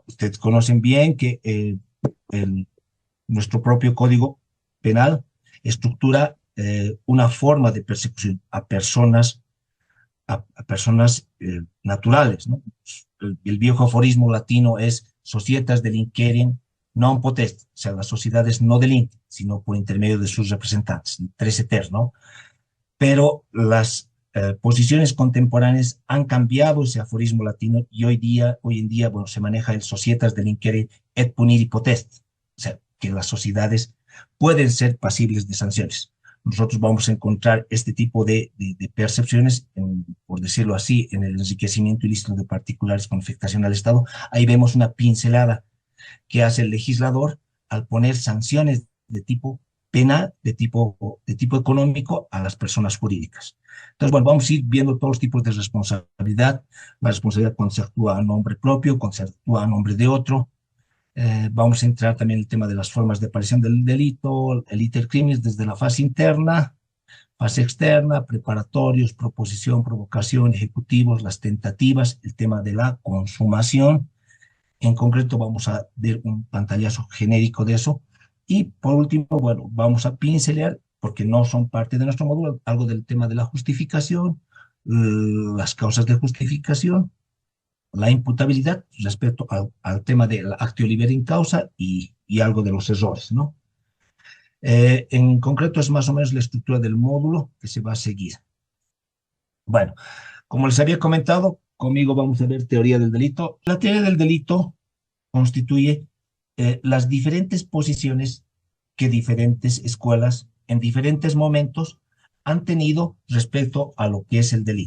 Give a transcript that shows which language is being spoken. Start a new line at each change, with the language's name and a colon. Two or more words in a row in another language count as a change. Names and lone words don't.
Spanish: Ustedes conocen bien que el, nuestro propio Código Penal estructura una forma de persecución a personas naturales, ¿no? El viejo aforismo latino es
Latin: societas delinquere non potest,
Spanish: o sea, las sociedades no delinquen, sino por intermedio de sus representantes, tres eter, ¿no? Pero las posiciones contemporáneas han cambiado ese aforismo latino y hoy en día, bueno, se maneja el
Latin: societas delinquere et puniri potest,
Spanish: o sea, que las sociedades pueden ser pasibles de sanciones. Nosotros vamos a encontrar este tipo de percepciones, por decirlo así, en el enriquecimiento ilícito de particulares con afectación al Estado. Ahí vemos una pincelada que hace el legislador al poner sanciones de tipo penal, de tipo económico a las personas jurídicas. Entonces, bueno, vamos a ir viendo todos los tipos de responsabilidad. La responsabilidad cuando se actúa a nombre propio, cuando se actúa a nombre de otro. Vamos a entrar también en el tema de las formas de aparición del delito, el
Latin: iter criminis
Spanish: desde la fase interna, fase externa, preparatorios, proposición, provocación, ejecutivos, las tentativas, el tema de la consumación. En concreto vamos a ver un pantallazo genérico de eso. Y por último, bueno, vamos a pincelear, porque no son parte de nuestro módulo, algo del tema de la justificación, las causas de justificación, la imputabilidad respecto al tema del
Latin: actio liberi in causa
Spanish: y algo de los errores, ¿no? En concreto es más o menos la estructura del módulo que se va a seguir. Bueno, como les había comentado, conmigo vamos a ver teoría del delito. La teoría del delito constituye las diferentes posiciones que diferentes escuelas en diferentes momentos han tenido respecto a lo que es el delito.